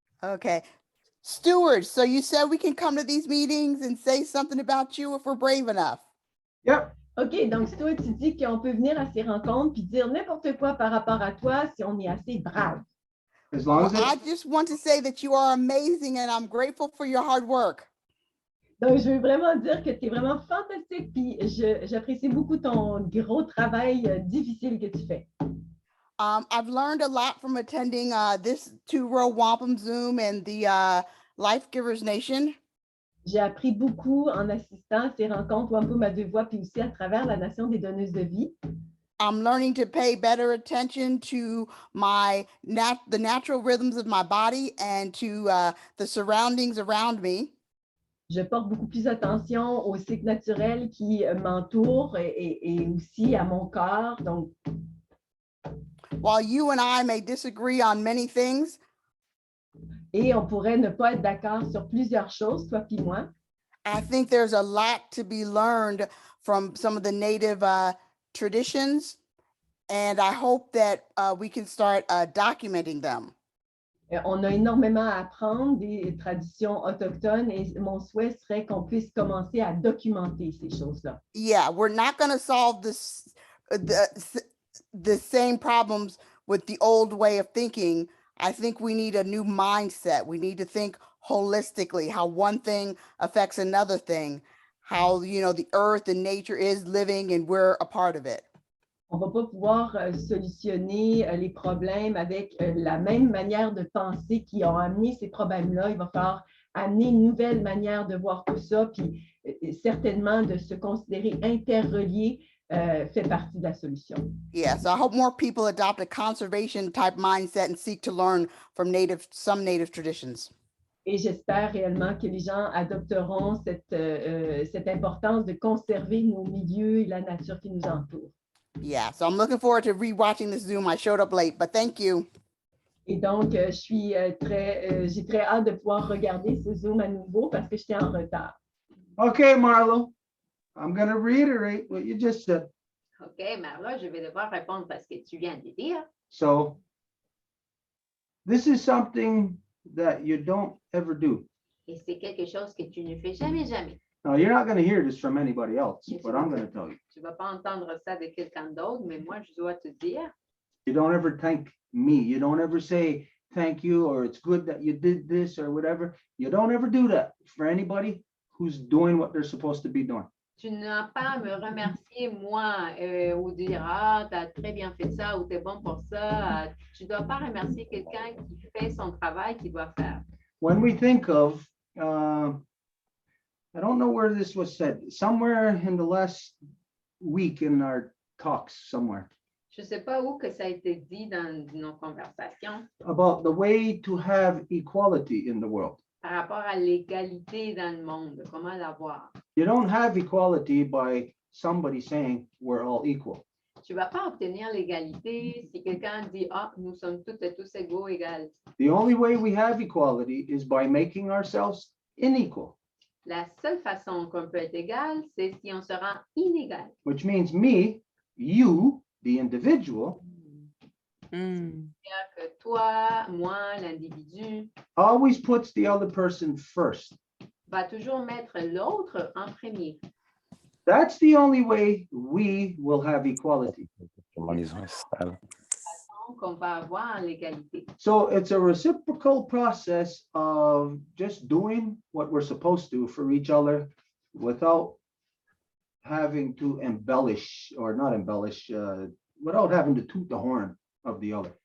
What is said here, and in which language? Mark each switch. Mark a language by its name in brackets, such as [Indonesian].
[English] Okay. Stewards, so you said we can come to these meetings and say something about you if we're brave enough. Yep. [French] OK, donc toi, tu dis qu'on peut venir à ces rencontres puis dire n'importe quoi par rapport à toi si on est assez brave. [English] As long as Well, I it's, just want to say that you are amazing and I'm grateful for your hard work. [French] Donc, je veux vraiment dire que tu es vraiment fantastique puis j'apprécie beaucoup ton gros travail difficile que tu fais. [English] I've learned a lot from attending this 2-row Wampum Zoom and the Life Givers Nation. [French] J'ai appris beaucoup en assistant à ces rencontres Wampum à 2 voix puis aussi à travers la Nation des donneuses de vie. [English] I'm learning to pay better attention to the natural rhythms of my body and to the surroundings around me. [French] Je porte beaucoup plus attention aux cycles naturels qui m'entourent et aussi à mon corps. Donc, [English] while you and I may disagree on many things, [French] et on pourrait ne pas être d'accord sur plusieurs choses, toi puis moi. [English] I think there's a lot to be learned from some of the native traditions, and I hope that we can start documenting them. [French] On a énormément à apprendre des traditions autochtones et mon souhait serait qu'on puisse commencer à documenter ces choses-là. [English] Yeah, we're not going to solve the same problems with the old way of thinking. I think we need a new mindset. We need to think holistically, how one thing affects another thing, how, you know, the earth and nature is living and we're a part of it. [French] On ne va pas pouvoir solutionner les problèmes avec la même manière de penser qui ont amené ces problèmes-là. Il va falloir amener une nouvelle manière de voir tout ça, puis certainement de se considérer interrelié fait partie de la solution. [English] Yeah, so I hope more people adopt a conservation type mindset and seek to learn from some native traditions. [French] Et j'espère réellement que les gens adopteront cette importance de conserver nos milieux et la nature qui nous entoure. [English] Yeah, so I'm looking forward to rewatching this Zoom. I showed up late, but thank you. [French] Et donc, j'ai très hâte de pouvoir regarder ce Zoom à nouveau parce que j'étais en retard. [English] okay, Marlo, I'm going to reiterate what you just said. [French] OK, Marla, je vais devoir répondre parce que tu viens de dire. [English] So this is something that you don't ever do. [French] Et c'est quelque chose que tu ne fais jamais, jamais. [English] Now, you're not going to hear this from anybody else, Yes, but you I'm will. going to tell you. [French] Tu ne vas pas entendre ça de quelqu'un d'autre, mais moi, je dois te dire, [English] You don't ever thank me. You don't ever say thank you or it's good that you did this or whatever. You don't ever do that for anybody who's doing what they're supposed to be doing. [French] tu n'as pas à me remercier, moi, ou dire, ah, tu as très bien fait ça ou tu es bon pour ça. Tu ne dois pas remercier quelqu'un qui fait son travail qu'il doit faire. [English] When we think of, I don't know where this was said, somewhere in the last week in our talks somewhere, [French] Je ne sais pas où que ça a été dit dans nos conversations [English] about the way to have equality in the world. [French] par rapport à l'égalité dans le monde, comment l'avoir. [English] You don't have equality by somebody saying we're all equal. [French] tu ne vas pas obtenir l'égalité si quelqu'un dit, ah, nous sommes toutes et tous égaux, égales. [English] The only way we have equality is by making ourselves unequal, [French] La seule façon qu'on peut être égal, c'est si on se rend inégal. [English] which means me, you, the individual, [French] C'est-à-dire que toi, moi, l'individu, [English] always puts the other person first. [French] va toujours mettre l'autre en premier. [English] That's the only way we will have equality. [French] Donc, on va avoir l'égalité. [English] So it's a reciprocal process of just doing what we're supposed to for each other without having to embellish or not embellish, without having to toot the horn of the other.